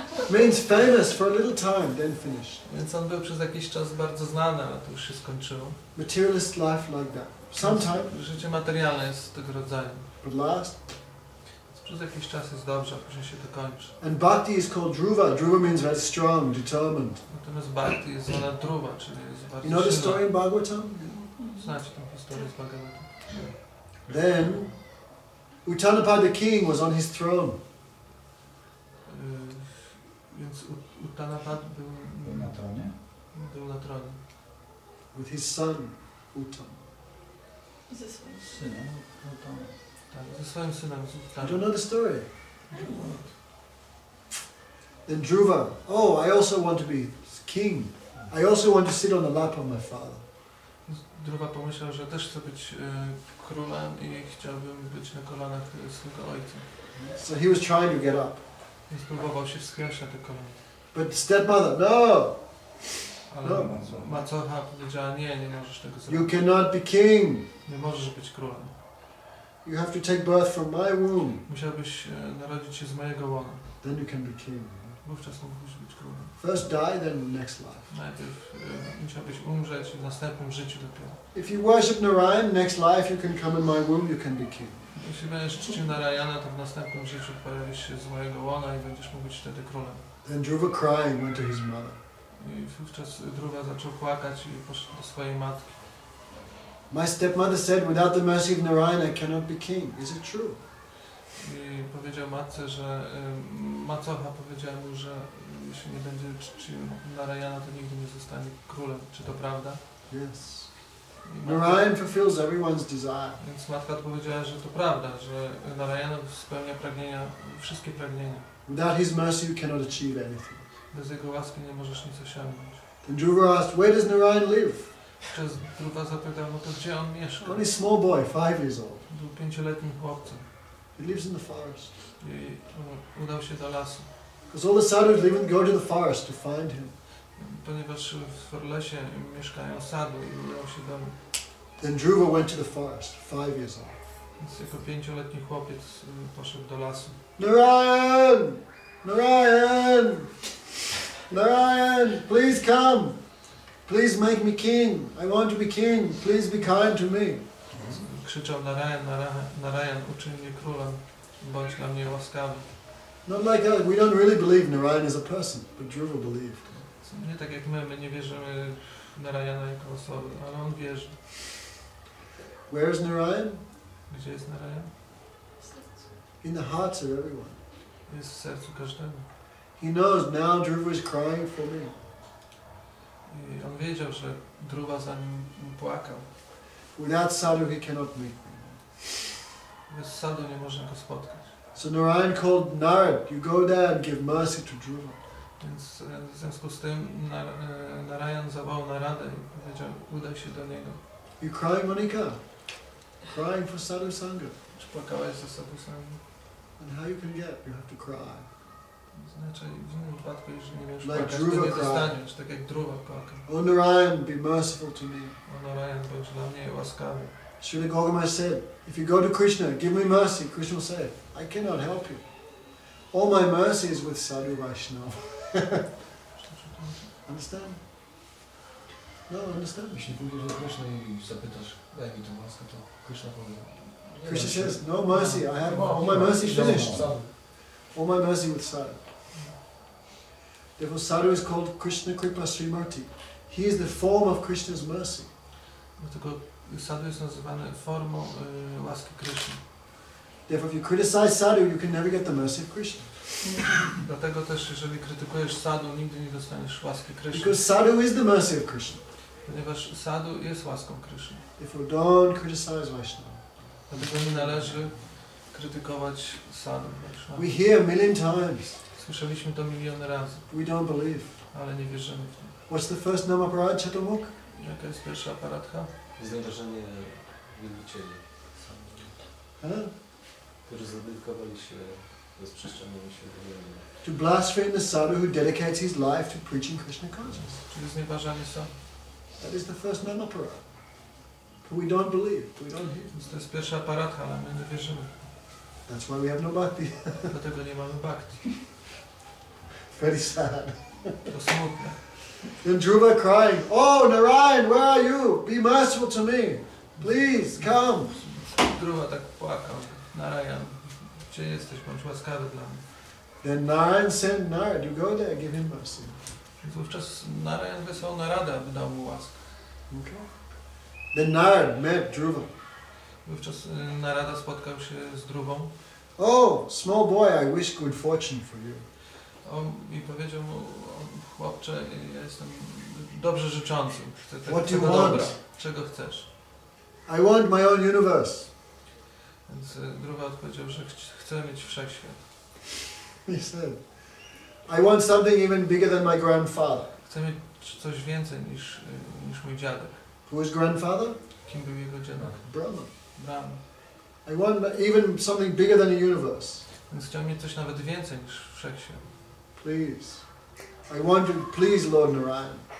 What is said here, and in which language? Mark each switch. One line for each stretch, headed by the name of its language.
English: Means famous for a little time, then finished.
Polish: Więc on był przez jakiś czas bardzo znany, ale to już się skończyło.
English: Materialist life like that. Sometime,
Polish: Życie materialne jest tego rodzaju.
English: but last.
Polish: Przez jakiś czas jest dobrze, a później się to kończy.
English: And bhakti is called dhruva. Dhruva means very strong, determined.
Polish: Natomiast bhakti jest zwana dhruva, czyli jest bardzo
English: You know the
Polish: silna.
English: story in Bhagavatam?
Polish: Znacie tę historię z Bhagavatam.
English: Then, Uttanapad the king was on his throne.
Polish: Więc Uttanapad był na tronie? Był na tronie.
English: With his son, Uttam.
Polish: Ze swoim synem. Tak, ze swoim synem.
English: You don't know the story? Then Dhruva, oh, I also want to be king. I also want to sit on the lap of my father.
Polish: Dhruva pomyślał, że też chce być królem i chciałbym być na kolanach swego ojca.
English: So he was trying to get up.
Polish: Więc próbował się wspiąć na te kolana.
English: But stepmother, no!
Polish: Ale
English: No.
Polish: macocha powiedziała, nie możesz tego
English: You
Polish: zrobić.
English: cannot be king.
Polish: Nie możesz być królem.
English: You have to take birth from my womb.
Polish: Musiałbyś narodzić się z mojego łona.
English: Then you can be king.
Polish: Wówczas mógłbyś być królem.
English: First die, then next life.
Polish: Najpierw musiałbyś umrzeć i w następnym życiu dopiero.
English: If you worship Narayan, next life you can come in my womb, you can be king.
Polish: Jeśli będziesz czcił Narayana, to w następnym życiu pojawisz się z mojego łona i będziesz mógł być wtedy królem.
English: Then Dhruva crying went to his mother.
Polish: I wówczas Dhruva zaczął płakać i poszedł do swojej matki.
English: My stepmother said, without the mercy of Narayan, I cannot be king. Is it true?
Polish: I powiedział matce, że macocha powiedziała mu, że jeśli nie będzie czcił Narayana, to nigdy nie zostanie królem. Czy to prawda?
English: Yes. Narayan fulfills everyone's desire.
Polish: Więc matka odpowiedziała, że to prawda, że Narayana spełnia pragnienia, wszystkie pragnienia.
English: Without his mercy you cannot achieve anything.
Polish: Bez jego łaski nie możesz nic osiągnąć.
English: Then Dhruva asked, where does Narayan live?
Polish: Przez Dhruva zapytał, no to gdzie on mieszka?
English: Only a small boy, 5 years old.
Polish: Był 5-letnim chłopcem
English: He lives in the forest.
Polish: i udał się do lasu.
English: Because all the sadhus even go to the forest to find him.
Polish: Ponieważ w lesie mieszkają sadhu i udał się do nich.
English: Then Dhruva went to the forest, 5 years old.
Polish: Więc jako 5-letni chłopiec poszedł do lasu.
English: Narayan! Narayan! Narayan, please come! Please make me king! I want to be king! Please be kind to me!
Polish: Krzyczał Narayan, Narayan, uczyń mnie królem, bądź dla mnie łaskawy.
English: Not like us, we don't really believe Narayan is a person, but Dhruva believed.
Polish: Nie tak jak my nie wierzymy w Narayana jako osobę, ale on wierzy.
English: Where is Narayan?
Polish: Gdzie jest Narayan?
English: In the hearts of everyone.
Polish: Jest w sercu każdego.
English: He knows now Dhruva is crying for me.
Polish: I on wiedział, że Dhruva za nim płakał.
English: Without sadhu he cannot meet me.
Polish: Bez sadhu nie można go spotkać.
English: So Narayan called Narad, you go there and give mercy to Dhruva.
Polish: Więc w związku z tym Narayan zawołał Naradę i powiedział, udaj się do niego.
English: You crying, Monika? Crying for sadhu-sanga.
Polish: Czy płakałaś za sadhu-sangą?
English: And how you can get? You have to cry.
Polish: Znaczy w innym wypadku, jeżeli nie wiesz
English: Like
Polish: płakać, to
English: Dhruva
Polish: nie
English: cried.
Polish: dostaniesz, tak jak Dhruva płakał.
English: Oh Narayan, be merciful to me.
Polish: O Narayan, bądź dla mnie łaskawy.
English: Srila Gautamai said, if you go to Krishna, give me mercy. Krishna will say, I cannot help you. All my mercy is with sadhu Vaishnava. Understand? No, understand.
Polish: Jeśli pójdziesz do Kryszny i zapytasz, daj mi tę łaskę, to Kryszna powie.
English: Krishna says, no mercy, I have all my mercy finished. All my mercy with sadhu. Therefore sadhu is called Krishna Kripa Srimarti. He is the form of Krishna's mercy.
Polish: Dlatego sadhu jest nazywany formą łaski Kryszny.
English: Therefore if you criticize sadhu, you can never get the mercy of Krishna.
Polish: Dlatego też, jeżeli krytykujesz sadhu, nigdy nie dostaniesz łaski Kryszny.
English: Because sadhu is the mercy of Krishna.
Polish: Ponieważ sadhu jest łaską Kryszny.
English: Therefore don't criticize Vaishnava.
Polish: Dlatego nie należy krytykować sadhu.
English: We hear a million times.
Polish: Słyszeliśmy to miliony razy,
English: We don't believe.
Polish: ale nie wierzymy w to.
English: What's the first Namaparad Chaturmukh?
Polish: Jaka jest pierwsza aparadka? Znaczenie wielbicieli, którzy zadedykowali się rozprzestrzenianiu się wiemy.
English: To blaspheme the sadhu who dedicates his life to preaching Krishna consciousness.
Polish: Czyli znieważanie sadhu.
English: That is the first Namaparad. But we don't believe, we don't hear.
Polish: Więc to jest pierwsza aparadka, ale my nie wierzymy.
English: That's why we have no bhakti.
Polish: Dlatego nie mamy bhakti.
English: Very sad.
Polish: To smutne.
English: Then Dhruva crying, oh Narayan, where are you? Be merciful to me. Please, come.
Polish: Dhruva tak płakał. Narayan, gdzie jesteś? Bądź łaskawy dla mnie.
English: Then Narayan sent Narad, you go there, give him mercy.
Polish: Więc wówczas Narayan wysłał Naradę, aby dał mu łaskę.
English: Okay. Then Narad met Dhruva.
Polish: Wówczas Narada spotkał się z Dhruvą.
English: Oh, small boy, I wish good fortune for you.
Polish: I powiedział mu, chłopcze, ja jestem dobrze życzący. Chcę
English: What do you
Polish: tego
English: want?
Polish: dobra. Czego chcesz?
English: I want my own universe.
Polish: Więc Dhruva odpowiedział, że chce mieć wszechświat.
English: He said, I want something even bigger than my grandfather.
Polish: Chcę mieć coś więcej niż mój dziadek.
English: Who is grandfather?
Polish: Kim był jego dziadek?
English: Brahma.
Polish: Brahma.
English: I want even something bigger than a universe.
Polish: Więc chciał mieć coś nawet więcej niż wszechświat.
English: Please. I want to please Lord Narayan.